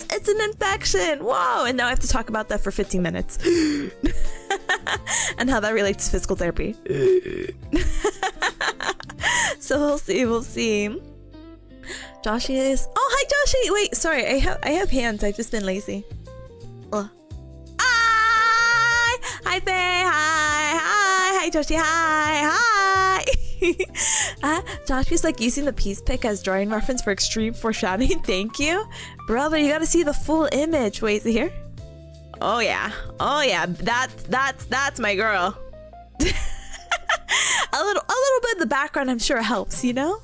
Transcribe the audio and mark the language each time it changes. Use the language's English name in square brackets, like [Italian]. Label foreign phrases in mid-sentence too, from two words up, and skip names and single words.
[English] It's an infection. Whoa, and now I have to talk about that for 15 minutes. And how that relates to physical therapy. So we'll see. Joshi is... Oh, hi, Joshi! Wait, sorry, I have hands. I've just been lazy. Hi! Hi, Faye! Hi, Joshi! Hi! Joshi's like using the peace pick as drawing reference for extreme foreshadowing. Thank you. Brother, you gotta see the full image. Wait, is it here? Oh, yeah. That's my girl. A little bit in the background, I'm sure helps, you know?